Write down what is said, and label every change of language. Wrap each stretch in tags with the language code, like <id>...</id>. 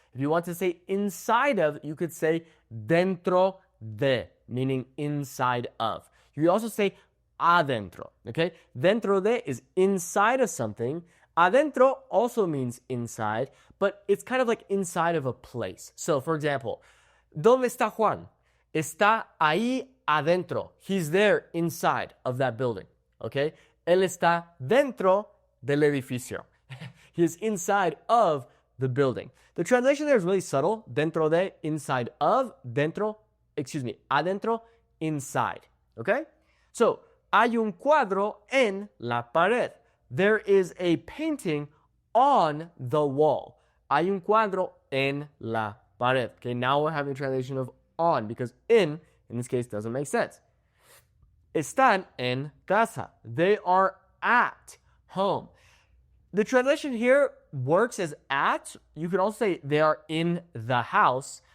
<en>If you want to say inside of, you could say dentro de, meaning inside of. You also say adentro, okay? Dentro de is inside of something. Adentro also means inside, but it's kind of like inside of a place. So, for example,</en> <es>¿Dónde está Juan? Está ahí adentro.</es> <en>He's there inside of that building, okay?</en> <es>Él está dentro del edificio.</es> <en>He is inside of the building. The translation there is really subtle. Dentro de, inside of, adentro, inside. Okay?</en> <es>So, hay un cuadro en la pared.</es> <en>There is a painting on the wall.</en> <es>Hay un cuadro en la pared.</es> <en>Okay, now we're having a translation of on because in this case, doesn't make sense.</en> <es>Están en casa.</es> <en>They are at home. The translation here works as at. You can also say they are in the house.</en>